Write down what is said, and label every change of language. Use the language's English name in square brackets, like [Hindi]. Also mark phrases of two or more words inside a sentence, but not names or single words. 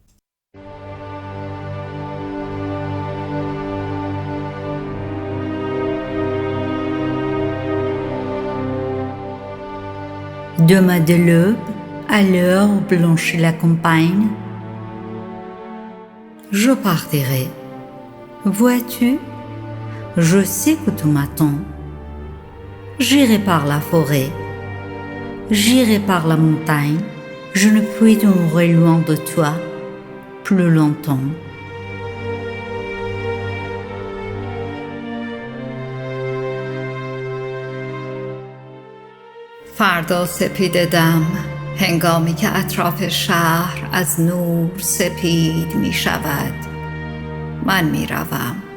[French] Demain de l'aube, à l'heure où blanchit la campagne, je partirai. Vois-tu, je sais que tu m'attends. J'irai par la forêt, j'irai par la montagne, je ne puis demeurer loin de toi plus longtemps. [Persian] فردا سپید دم هنگامی که اطراف شهر از نور سپید می شود من می روم.